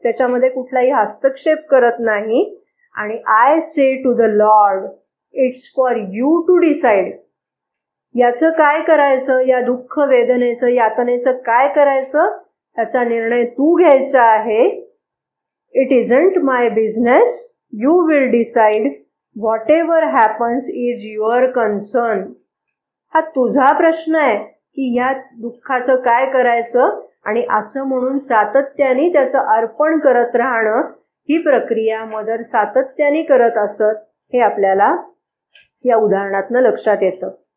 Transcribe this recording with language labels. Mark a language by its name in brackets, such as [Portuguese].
[Marathi] त्याच्यामध्ये कुठलाही हस्तक्षेप करत नाही. आणि [English] I say to the lord it's for you to decide. [Marathi] याचं काय करायचं, या दुःख, वेदनेचं, यातनेचं काय करायचं याचा निर्णय तू घ्यायचा आहे. [English] It isn't my business. You will decide. Whatever happens is your concern. [Marathi] हा तुझा प्रश्न आहे की या दुःखाचं काय करायचं. आणि असं म्हणून सातत्याने त्याचं अर्पण करत राहणं ही प्रक्रिया मदर सातत्याने करत असत हे आपल्याला या उदाहरणातनं लक्षात येतं.